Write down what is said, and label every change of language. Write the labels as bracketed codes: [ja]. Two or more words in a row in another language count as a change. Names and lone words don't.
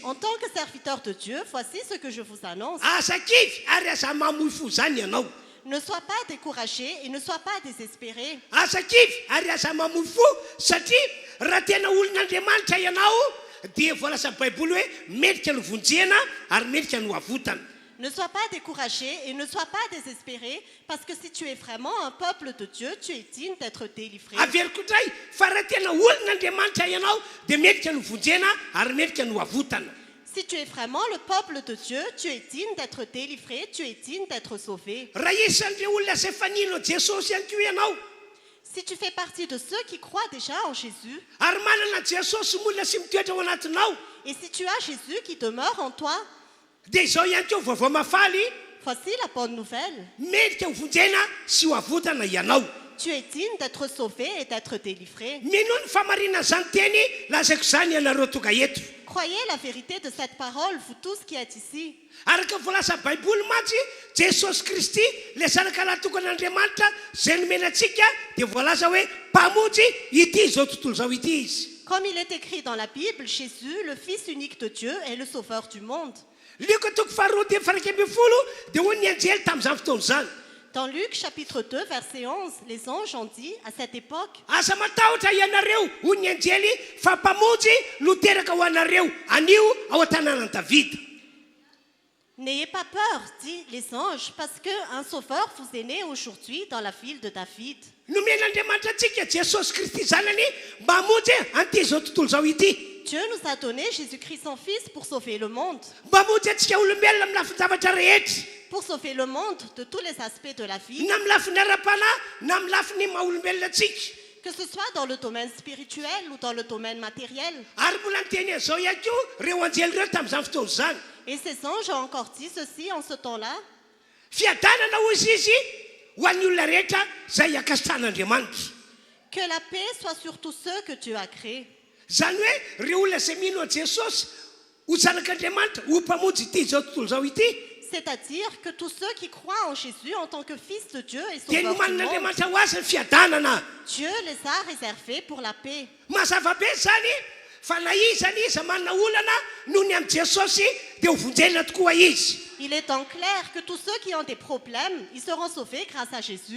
[fr] En tant que serviteur de Dieu, voici ce que je vous annonce. [mg] Asa kivy ary aza mamoy fo zany ianao. [fr] Ne sois pas découragé et ne sois pas désespéré. [mg] Asa kivy ary aza mamoy fo satria raha tena olon'Andriamanitra ianao dia voalaza amin'ny baiboly hoe medika ny vonjena ary medika ny havotana. [fr] Ne sois pas découragé et ne sois pas désespéré, parce que si tu es vraiment un peuple de Dieu, tu es digne d'être délivré. [mg] Averiko indray fa raha tena olon'Andriamanitra ianao dia medika ny vonjena ary medika ny havotana. [fr] Si tu es vraiment le peuple de Dieu, tu es digne d'être délivré, tu es digne d'être sauvé. [mg] Raha isan'ireo olona izay fanino Jesosy ihany koa ianao [fr] Si tu fais partie de ceux qui croient déjà en Jésus, [mg] ary manana Jesosy molona sy mitoetra ao anatinao [fr] et si tu as Jésus qui demeure en toi, [mg] dia izao ihany koa vaovao mafaly [fr] voici la bonne nouvelle. [mg] medika ho vonjena sy ho havotana ianao. [fr] Tu es digne d'être sauvé et d'être délivré. [mg] Mino ny famarinana zany teny lazaiko zany ianareo tonga eto. [fr] Croyez la vérité de cette parole, vous tous qui êtes ici. [mg] Araka voalaza baiboly mantsy Jesosy Kristy le zanaka natokan'Andriamanitra zay nomena antsika dia voalaza hoe mpamonjy ity zao tontolo zao ity izy. [fr] Comme il est écrit dans la Bible, Jésus, le Fils unique de Dieu, est le sauveur du monde. [mg] Luka toko faharoa teny farak'y ambin'ny folo dia hoy ny anjely tamin'izany fotoana zany. [fr] Dans Luc chapitre 2, verset 11, les anges ont dit à cette époque, [mg] Asa matahotra ianareo hoy ny anjely fa mpamonjy no teraka ho anareo anio ao an-tanànan Davida. [fr] n'ayez pas peur, dit les anges, parce qu'un sauveur vous est né aujourd'hui dans la ville de David. [mg] Nomen'Andriamanitra antsika Jesosy Kristy zanany mba hamonjy anty zao tontolo zao ity. [fr] Dieu nous a donné Jésus-Christ son Fils pour sauver le monde. [mg] Mba hamonjy antsika olombelona amin'ny lafiny zavatra rehetra. [fr] Pour sauver le monde de tous les aspects de la vie, [mg] Na amin'ny lafiny ara-panahy na amin'ny lafiny maha-olombelona antsika. [fr] que ce soit dans le domaine spirituel ou dans le domaine matériel. [mg] Ary mbola niteny an'izao ihany koa reo anjely reo tamin'izany fotoana zany. [fr] Et ces anges ont encore dit ceci en ce temps-là, [mg] Fiadanana hozy izy ho an'ny olona rehetra zay akasitran'Andriamanitra. [fr] que la paix soit sur tous ceux que Dieu a créés. [mg] Zany hoe reo olona zay mino an Jesosy ho zanak'Andriamanitra ho mpamonjy ity zao tontolo zao ity. [fr] C'est-à-dire que tous ceux qui croient en Jésus en tant que Fils de Dieu et [mg] Dia [fr] Sauveur du monde, [mg] noman'Andriamanitra ho azy ny fiadanana. [fr] Dieu les a réservés pour la paix. [mg] Mazava be zany fa na izany izy manana olana noho ny amin'ny Jesosy dia ho vonjena tokoa izy. [fr] Il est donc clair que tous ceux qui ont des problèmes, ils seront sauvés grâce à Jésus.